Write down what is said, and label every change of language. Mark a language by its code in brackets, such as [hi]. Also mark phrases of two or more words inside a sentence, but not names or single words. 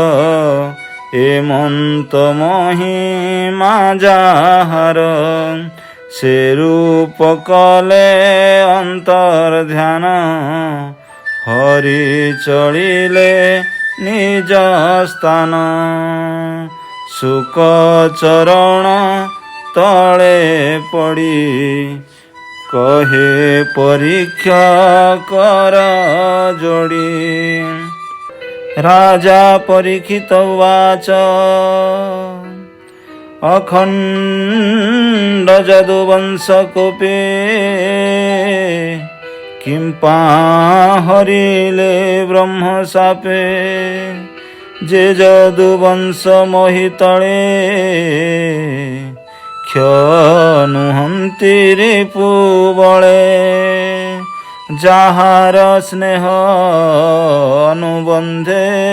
[or] ଏମନ୍ତ ମହିମା ଯାହାର ସେ ରୂପ କଲେ ଅନ୍ତର୍ଧ୍ୟାନ ହରି ଚଳିଲେ ନିଜ ସ୍ଥାନ ସୁକ ଚରଣ ତଳେ ପଡ଼ି କହେ ପରୀକ୍ଷା କର ଯୋଡ଼ି ରାଜା ପରୀକ୍ଷିତ ଉବାଚ ଅଖଣ୍ଡ ଯଦୁବଂଶକୋପେ କିଂପା ହରିଲେ ବ୍ରହ୍ମଶାପେ ଯେ ଯଦୁବଂଶ ମୋହିତଳେ କ୍ଷନୁହନ୍ତି ରିପୁବଳେ ଯାହାର ସ୍ନେହ ଅନୁବନ୍ଧେ